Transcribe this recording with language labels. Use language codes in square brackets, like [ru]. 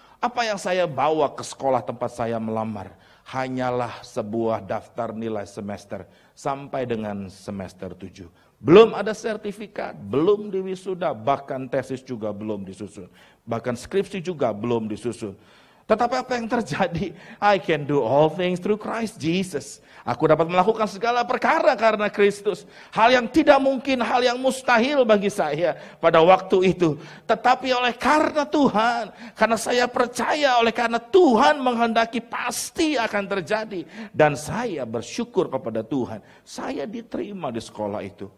[id] Apa yang saya bawa ke sekolah tempat saya melamar? Hanyalah sebuah daftar nilai semester sampai dengan semester 7. Belum ada sertifikat, belum diwisuda, bahkan tesis juga belum disusun. Bahkan skripsi juga belum disusun. Tetapi apa yang terjadi? [en] I can do all things through Christ Jesus. [id] Aku dapat melakukan segala perkara karena Kristus. Hal yang tidak mungkin, hal yang mustahil bagi saya pada waktu itu. Tetapi oleh karena Tuhan, karena saya percaya, oleh karena Tuhan menghendaki pasti akan terjadi. Dan saya bersyukur kepada Tuhan. Saya diterima di sekolah itu.